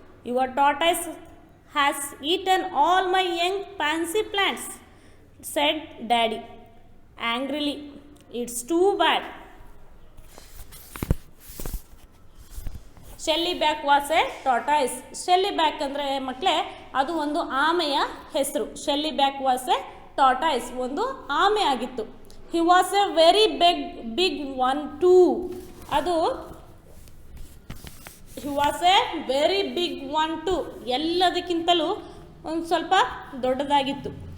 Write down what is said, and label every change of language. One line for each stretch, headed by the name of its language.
English: "Your tortoise has eaten all my young pansy plants," said Daddy angrily. "It's too bad." Shelly Back was a tortoise.
Kannada: Shelly Back ಅಂದರೆ ಮಕ್ಕಳೇ ಅದು ಒಂದು ಆಮೆಯ ಹೆಸರು.
English: Shelly Back was a tortoise,
Kannada: ಒಂದು ಆಮೆ ಆಗಿತ್ತು.
English: He was a very big one too. ಅದು he was a very big one too,
Kannada: ಎಲ್ಲದಕ್ಕಿಂತಲೂ ಒಂದು ಸ್ವಲ್ಪ ದೊಡ್ಡದಾಗಿತ್ತು.